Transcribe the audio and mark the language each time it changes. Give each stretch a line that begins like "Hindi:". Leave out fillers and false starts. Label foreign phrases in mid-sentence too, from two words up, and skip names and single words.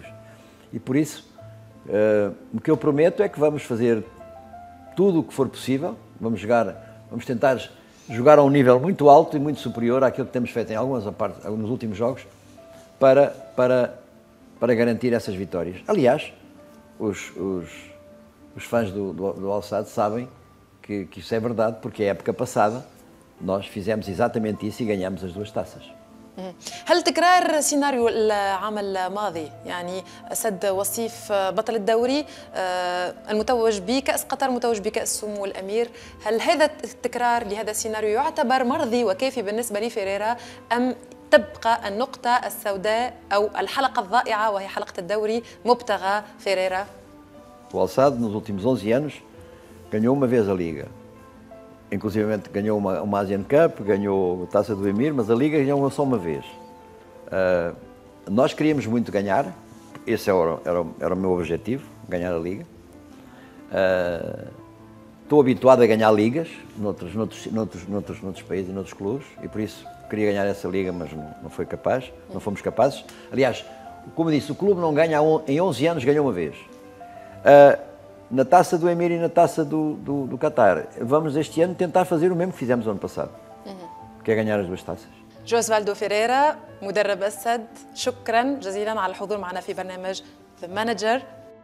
Portuguese: E por isso, o que eu prometo é que vamos fazer tudo o que for possível, vamos tentar jogar a um nível muito alto e muito superior àquilo que temos feito em nos últimos jogos para garantir essas vitórias. Aliás, os fãs do Al-Sadd sabem que isso é verdade, porque a época passada nós fizemos exatamente isso e ganhamos as duas taças.
Arabic: هل تكرار سيناريو العام الماضي، يعني سد وصيف بطل الدوري المتوج بكأس قطر متوج بكأس سمو الأمير، هل هذا التكرار لهذا السيناريو يعتبر مرضي وكافي بالنسبة لفيريرا أم تبقى النقطة السوداء أو الحلقة الضائعة وهي حلقة الدوري مبتغى فيريرا؟
Portuguese: O Al-Sadd nos últimos 11 anos ganhou uma vez a Liga. Inclusive ganhou uma Asian Cup, ganhou a Taça do Emir, mas a Liga ganhou só uma vez. Nós queríamos muito ganhar, esse era o meu objetivo, ganhar a Liga. Estou habituado a ganhar ligas noutros países e noutros clubes e por isso queria ganhar essa Liga, mas não fomos capazes. Aliás, como disse, o clube não ganha em 11 anos, ganhou uma vez. Na Taça do Emir e na Taça do Qatar. Vamos este ano tentar fazer o mesmo que fizemos no ano passado, que é ganhar as duas taças.
Arabic: جوزفالدو فيريرا مدرب السد، شكرا جزيلا على الحضور معنا في برنامج The Manager.